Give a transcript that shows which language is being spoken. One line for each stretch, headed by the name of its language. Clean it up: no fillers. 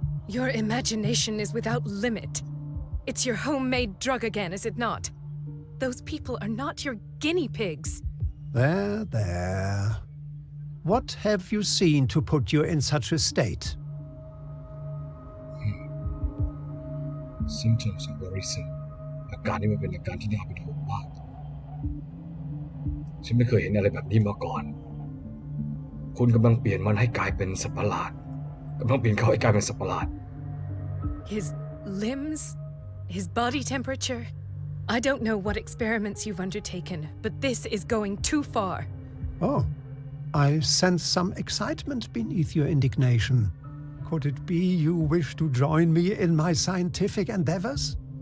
English: Your imagination is without limit. It's your homemade drug again, is it not? Those people are not your guinea pigs. There. What have you seen to put you in such a state? Symptoms are worrisome
Thai: อาการนี้มันเป็นอาการที่น่าเป็นห่วงมากฉันไม่เคยเห็นอะไรแบบนี้มาก่อนคุณกำลังเปลี่ยนมันให้กลายเป็นสัตว์ประหลาดกำลังเปลี่ยนเขาให้กลายเป็นสัตว์ประหลาด
English: His limbs? His body temperature? I don't know what experiments you've undertaken, but this is going too far. Oh, I sense some excitement beneath your indignation. Could it be you wish to join me in my scientific endeavors?